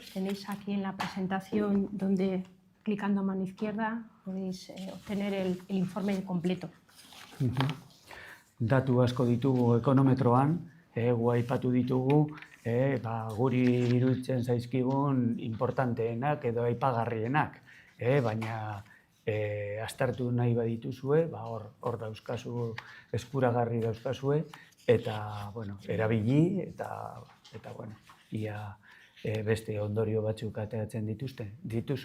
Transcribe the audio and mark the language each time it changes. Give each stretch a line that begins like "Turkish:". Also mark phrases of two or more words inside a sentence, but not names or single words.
Spanish: Tenéis aquí en la presentación donde, clicando a mano izquierda, podéis obtener el informe completo.
Basque: Datu asko ditugu ekonometroan, aipatu ditugu, guri iruditzen zaizkigun importanteenak edo aipagarrienak, baina aztertu nahi badituzue, hor dauzkazu, eskuragarri dauzkazue, eta erabili, eta ia beste ondorio batzuk ateratzen dituzu.